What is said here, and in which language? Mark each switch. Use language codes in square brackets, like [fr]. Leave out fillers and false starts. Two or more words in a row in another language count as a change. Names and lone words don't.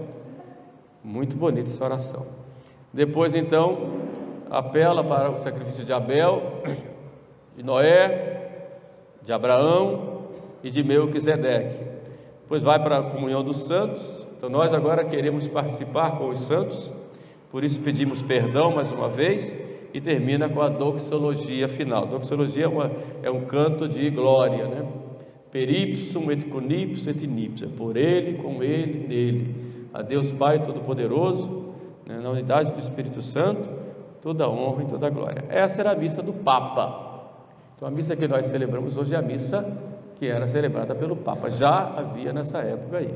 [pt] Muito bonita essa oração. Depois, então, apela para o sacrifício de Abel, de Noé, de Abraão e de Melquisedeque. Depois vai para a comunhão dos santos. Então nós agora queremos participar com os santos, por isso pedimos perdão mais uma vez. E termina com a doxologia final. Doxologia é um canto de glória, né? [la] Peripsum et conipsum et nipsum, [pt] por Ele, com Ele, nele. A Deus Pai Todo-Poderoso, né, na unidade do Espírito Santo, toda a honra e toda a glória. Essa era a missa do Papa. Então a missa que nós celebramos hoje é a missa que era celebrada pelo Papa, já havia nessa época aí.